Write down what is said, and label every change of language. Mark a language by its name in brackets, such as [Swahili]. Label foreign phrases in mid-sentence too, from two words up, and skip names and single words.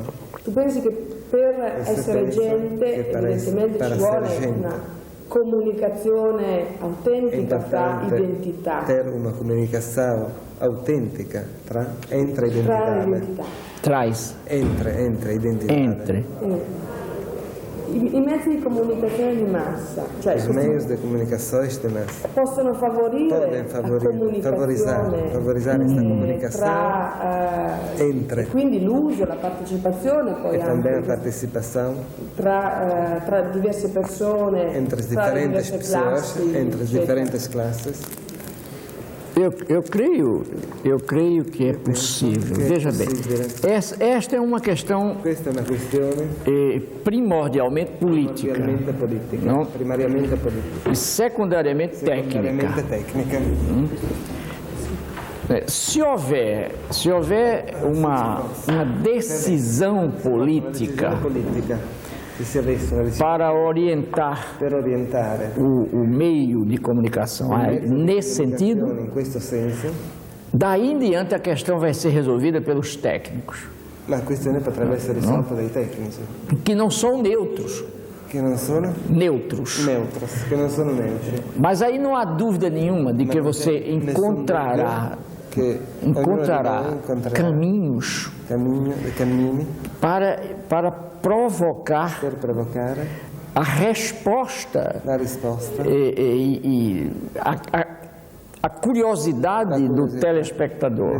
[Italian] Tu pensi che per essere gente evidentemente ci vuole una comunicazione autentica tra identità? Per una comunicazione autentica entre identità. Entre identità. I mezzi di comunicazione di massa, cioè [Portuguese] os meios de comunicação de massa [Italian] possono favorire favorizare questa comunicazione entre, quindi l'uso, la partecipazione poi e anche [Portuguese] também a participação [Italian] tra diverse persone, [Portuguese] entre as diferentes pessoas, entre as diferentes classes. Eu creio que é possível. Veja bem, esta é uma questão primordialmente política, não? Primariamente política e secundariamente técnica. Se houver uma decisão política para orientar o meio de comunicação nesse sentido, daí em diante a questão vai ser resolvida pelos técnicos. A questão potrebbe essere risolta dai tecnici. Que não são neutros. Que não são neutros. Que não são neutros. Mas aí não há dúvida nenhuma de que você encontrará caminhos para provocar a resposta e a curiosidade do telespectador.